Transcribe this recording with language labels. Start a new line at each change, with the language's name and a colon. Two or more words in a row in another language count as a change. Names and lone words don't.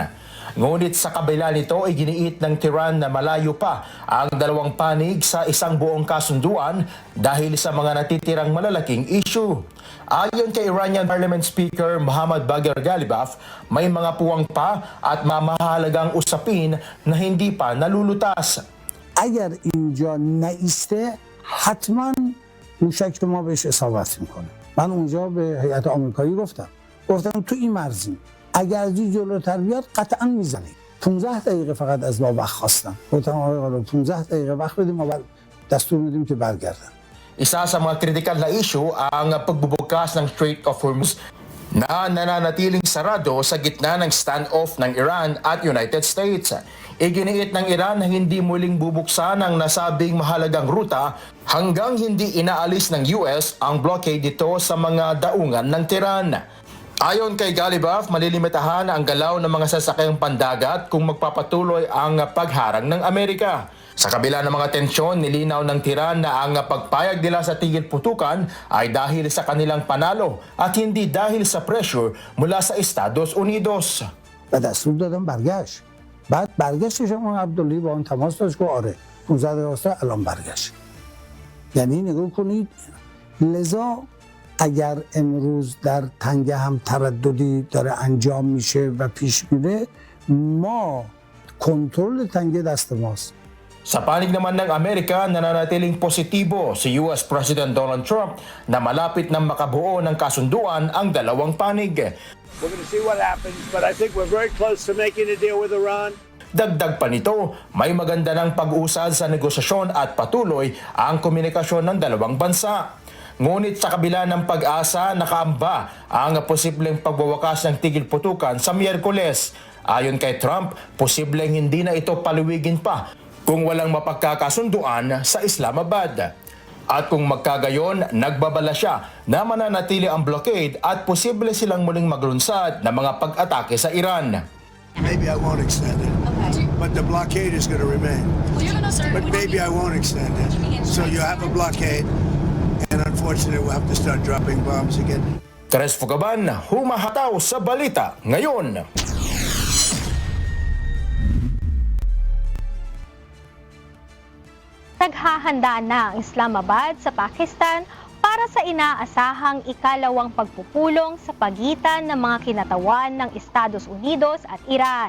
Filipino: Ngunit sa kabila nito ay giniit ng Tehran na malayo pa ang dalawang panig sa isang buong kasunduan dahil sa mga natitirang malalaking issue. Ayon kay
English: Iranian Parliament Speaker
Filipino: Mohammad Bagher Ghalibaf, may mga puwang pa at mamahalagang usapin na hindi pa nalulutas.
Persian: اگر اینجا نایسته حتما اون شکل ما بهش اصابت میکنه. من اونجا به هیئت آمریکایی گفتم تو این مرزیم، اگر از این جلوتر بیاد قطعا میزنیم. 15 دقیقه فقط از ما وقت خواستم. گفتم آقای قاضی 15 دقیقه وقت بدیم ما دستور میدیم که برگردن.
Filipino: Isa sa mga kritikal na issue ang pagbubukas ng Strait of Hormuz. na nananatiling sarado sa gitna ng standoff ng Iran at United States. Iginiit ng Iran na hindi muling bubuksan ang nasabing mahalagang ruta hanggang hindi inaalis ng US ang blockade dito sa mga daungan ng Tehran. Ayon kay Galibaf, malilimitahan ang galaw ng mga sasakyang pandagat kung magpapatuloy ang pagharang ng Amerika. Sa kabila ng mga tensyon, nilinaw ng Tehran na ang pagpayag nila sa tigil putukan ay dahil sa kanilang panalo at hindi dahil sa pressure mula sa Estados Unidos.
Persian: و دستور دادم برگشت بعد برگشتش هم عبدالله با اون تماس داشت گفت آره 15 دقیقه الان برگشت یعنی نگاه کنید لذا اگر امروز در تنگه هم ترددی داره انجام میشه و پیش میره ما کنترل تنگه دست ماست.
Filipino: Sa panig naman ng Amerika, nananatiling positibo si
English: US President
Filipino: Donald Trump na malapit na makabuo ng kasunduan ang dalawang panig.
English: We're going to see what happens, but I think we're very close to making a deal with Iran.
Filipino: Dagdag pa nito, may maganda ng pag-usad sa negosasyon at patuloy ang komunikasyon ng dalawang bansa. Ngunit sa kabila ng pag-asa, nakaamba ang posibleng pagwawakas ng tigil putukan sa Miyerkules. Ayon kay Trump, posibleng hindi na ito paluwigin pa kung walang mapagkakasunduan sa Islamabad. At kung magkagayon, nagbabala siya na mananatili ang blockade at posible silang muling maglunsad ng mga pag-atake sa Iran.
English: Maybe I won't extend it, but the blockade is going to remain. But maybe I won't extend it. So you have a blockade, and unfortunately we'll have to start dropping bombs again.
Filipino: Tres Fugaban, humahataw sa balita ngayon. Naghahanda na ang Islamabad sa Pakistan para sa inaasahang ikalawang pagpupulong sa pagitan ng mga kinatawan ng Estados Unidos at Iran.